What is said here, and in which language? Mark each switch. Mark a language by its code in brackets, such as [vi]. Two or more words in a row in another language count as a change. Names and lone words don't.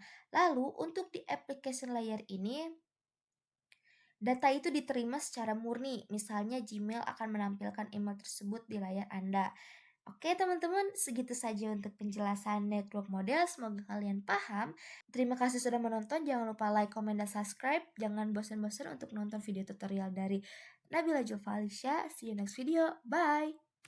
[id] Lalu, untuk di [en] application layer [id] ini, data itu diterima secara murni, misalnya Gmail akan menampilkan email tersebut di layar Anda. Oke teman-teman, segitu saja untuk penjelasan [en] network model. [id] Semoga kalian paham. Terima kasih sudah menonton. Jangan lupa [en] like, comment, [id] dan subscribe. Jangan bosan-bosan untuk nonton video tutorial dari Nabila Jova Alisya. [en] See you next video. Bye!